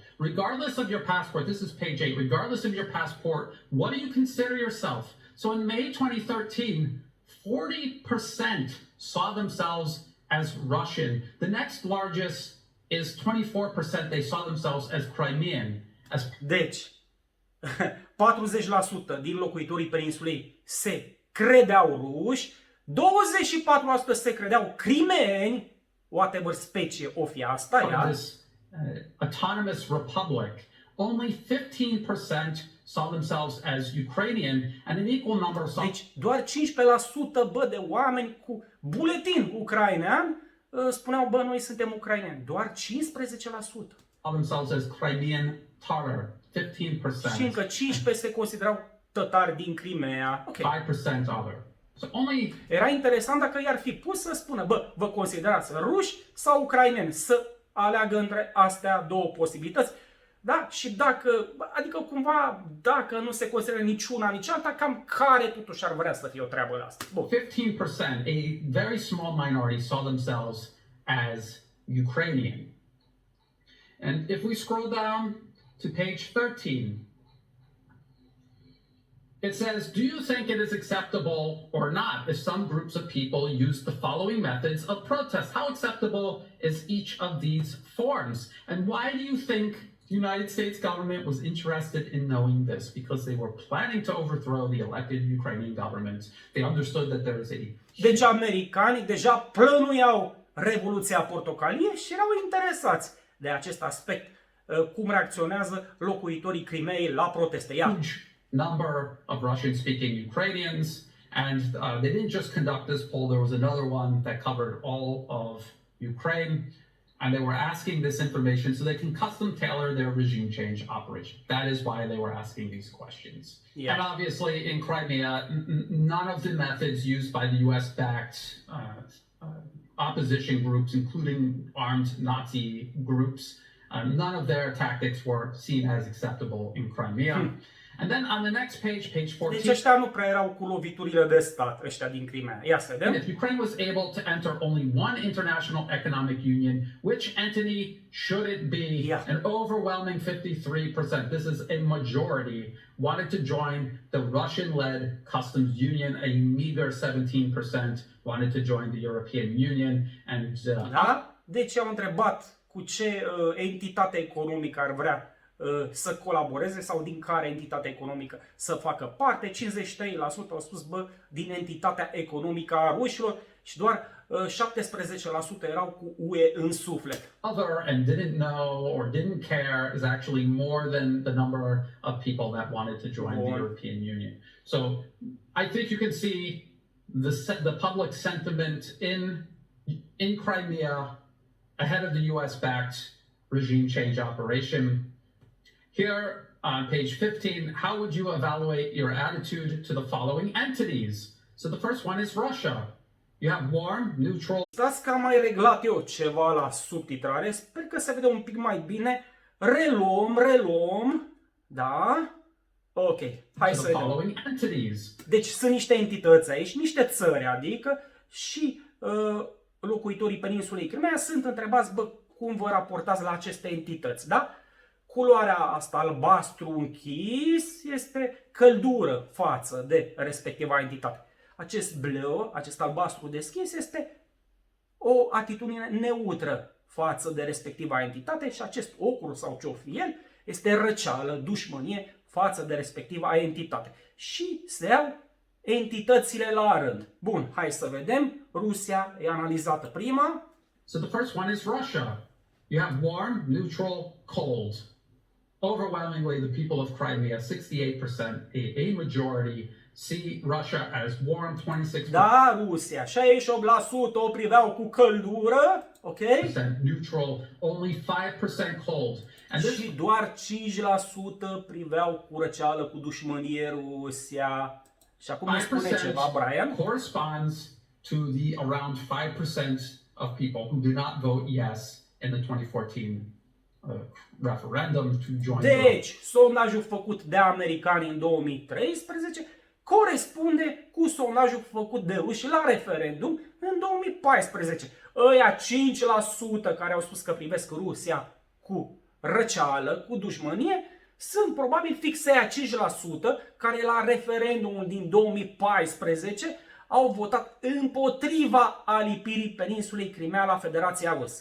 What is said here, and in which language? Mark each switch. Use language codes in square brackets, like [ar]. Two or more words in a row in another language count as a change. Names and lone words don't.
[en] Regardless of your passport, this is page 8, regardless of your passport, what do you consider yourself? So in May 2013, 40% saw themselves as Russian. The next largest is 24%. They saw themselves as Crimean. [ro] Deci, 40% din locuitorii peninsulei se credeau ruși, 24% se credeau crimeeni, whatever specie o fi asta, ia. [en] This autonomous republic, only 15% saw themselves as Ukrainian, and an equal number saw... [ro] Deci, doar 15% bă, de oameni cu buletin ucrainean spuneau, bă, noi suntem ucraineni. Doar 15%. [en] themselves as Crimean Tatar, 15%. [ro] Și încă 15% se considerau tătari din Crimea. [en] Okay. 5% other. So only... [ro] Era interesant dacă i-ar fi pus să spună, bă, vă considerați ruși sau ucraineni, să aleagă între astea două posibilități. Da? Și dacă, adică cumva, dacă nu se consideră niciuna, nici alta, cam care totuși ar vrea să fie o treabă asta. Bun. [en] 15%, a very small minority, saw themselves as Ukrainian. And if we scroll down to page 13, it says, do you think it is acceptable or not if some groups of people use the following methods of protest? How acceptable is each of these forms? And why do you think the United States government was interested in knowing this? Because they were planning to overthrow the elected Ukrainian government. They understood that there is a... [ro] Deci americanii deja plănuiau Revoluția Portocalie și erau interesați de acest aspect, cum reacționează locuitorii Crimeei la proteste. [en] Huge number of Russian-speaking Ukrainians, and they didn't just conduct this poll. There was another one that covered all of Ukraine. and they were asking this information so they can custom tailor their regime change operation. That is why they were asking these questions. Yeah. And obviously, in Crimea, none of the methods used by the US-backed opposition groups, including armed Nazi groups, none of their tactics were seen as acceptable in Crimea. And then on the next page, page 14. [ro] Deci ăștia nu prea erau cu loviturile de stat, ăștia din Crimea. Ia să vedem. [en] If Ukraine was able to enter only one international economic union, which entity should it be? Yeah. An overwhelming 53%. This is a majority wanted to join the Russian-led customs union. A meager 17% wanted to join the European Union. And [ro] Da? Deci au întrebat cu ce entitate economică ar vrea să colaboreze sau din care entitate economică să facă parte. 53% au spus, din entitatea economică a rușilor și doar 17% erau cu UE în suflet. [en] Other and didn't know or didn't care is actually more than the number of people that wanted to join the European Union. So I think you can see the public sentiment in Crimea ahead of the US-backed regime change operation. Here on page 15, how would you evaluate your attitude to the following entities? So the first one is Russia. You have warm, neutral. [ro] Stați că am mai reglat eu ceva la subtitrare. Sper că se vede un pic mai bine. Reluăm. Da? Ok. Hai să vedem. Following entities. Deci sunt niște entități aici, niște țări, adică, și locuitorii peninsulei Crimea sunt întrebați, cum vă raportați la aceste entități, da? Culoarea asta albastru închis este căldură față de respectiva entitate. Acest bleu, acest albastru deschis este o atitudine neutră față de respectiva entitate și acest ocru sau ce-o fi el este răceală, dușmănie față de respectiva entitate. Și se iau entitățile la rând. Bun, hai să vedem. Rusia e analizată prima. [en] So the first one is Russia. You have warm, neutral, cold. Overwhelmingly, the people of Crimea, 68%, a majority, see Russia as warm, 26%. [ro] Da, Rusia, 68% o priveau cu căldură, ok? [en] Neutral, only 5% cold. And this, [ro] Și doar 5% priveau cu răceală, cu dușmănie Rusia. Și acum îmi spune ceva, Brian. [en] corresponds to the around 5% of people who did not vote yes in the 2014 referendum to join. [ro] Deci, sondajul făcut de americani în 2013 corespunde cu sondajul făcut de ruși la referendum în 2014. Ăia 5% care au spus că privesc Rusia cu răceală, cu dușmănie, sunt probabil fix aia 5% care la referendumul din 2014 au votat împotriva alipirii peninsulei Crimea la Federația Rusă.